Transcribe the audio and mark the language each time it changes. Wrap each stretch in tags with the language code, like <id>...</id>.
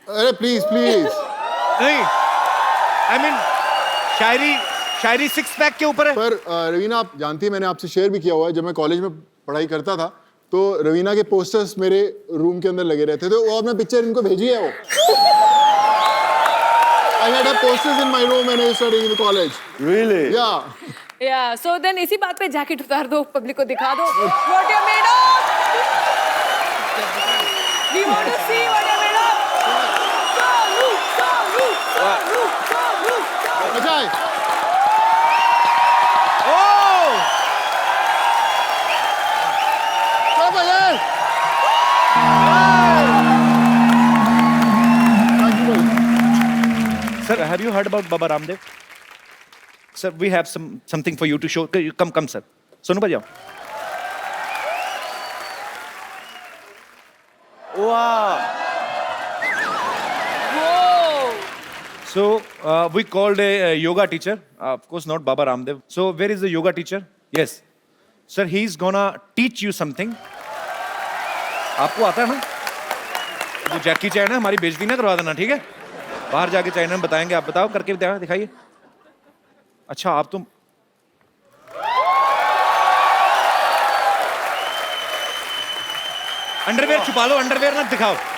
<hi>अरे please please. नहीं,</hi> <en>I mean,</en> <hi>Shayari 6 pack के ऊपर है. पर रवीना, आप जानती है मैंने आपसे शेयर भी किया हुआ है, जब मैं कॉलेज में पढ़ाई करता था तो रवीना के पोस्टर्स मेरे रूम के अंदर लगे रहते थे, और मैं पिक्चर इनको भेजी है वो।</hi> <en>I had have posters in my room when I was studying in the college। Really? Yeah। Yeah, so then</en> <hi>इसी बात पे जैकेट उतार दो, पब्लिक को दिखा दो</hi> <en>what you're made of. We want to see what you're made of. Soonu.</en> <hi>अच्छा है। चलो भैया।</hi> <en>Thank you very much। Sir, have you heard about Baba Ramdev? Sir, we have something for you to show. Come, sir.</en> <hi>Sonu भाई आओ.</hi> <en>Wow. Whoa. So we called a yoga teacher. Of course, not Baba Ramdev. So where is the yoga teacher? Yes, sir. He's gonna teach you something.</en> <hi>आपको आता है ना? जो जैकी चैन है हमारी बेइज्जती ना करवा देना, ठीक है? बाहर जाके चैन में बताएंगे. आप बताओ, करके दिखाइए. अच्छा, आप तो अंडरवेयर छुपा लो, अंडरवेयर ना दिखाओ.</hi>